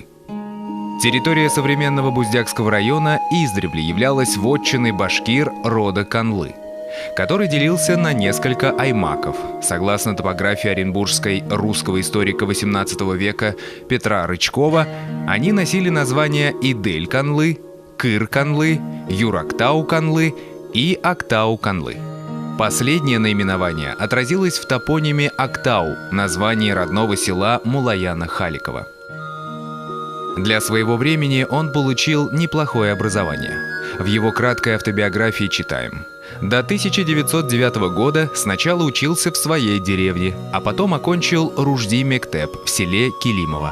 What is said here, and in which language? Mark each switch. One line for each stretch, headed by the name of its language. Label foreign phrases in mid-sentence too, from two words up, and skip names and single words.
Russian: Территория современного Буздякского района издревле являлась вотчиной башкир рода Канлы, который делился на несколько аймаков. Согласно топографии оренбургской русского историка XVIII века Петра Рычкова, они носили названия Идель-Канлы, Кыр-Канлы, Юрактау-Канлы и Актау-Канлы. Последнее наименование отразилось в топониме Актау, названии родного села Мулаяна Халикова. Для своего времени он получил неплохое образование. В его краткой автобиографии читаем: до 1909 года сначала учился в своей деревне, а потом окончил Ружди Мектеп в селе Килимово.